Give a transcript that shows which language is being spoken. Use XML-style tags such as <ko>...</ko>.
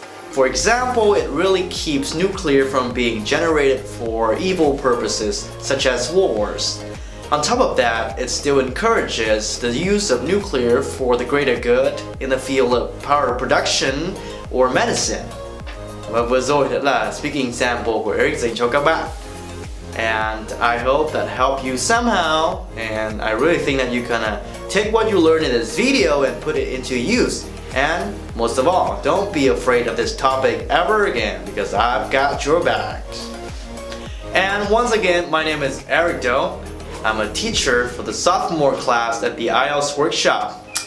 <en>For example, it really keeps nuclear from being generated for evil purposes such as wars. On top of that, it still encourages the use of nuclear for the greater good in the field of power production or medicine.</en> <vi>Và vừa rồi đã là speaking example của Eric dành cho các bạn.</vi> <en>And I hope that helped you somehow. And I really think that you're gonna take what you learned in this video and put it into use. And most of all, don't be afraid of this topic ever again because I've got your back. And once again, my name is Eric Doe. I'm a teacher for the sophomore class at the IELTS Workshop.</en>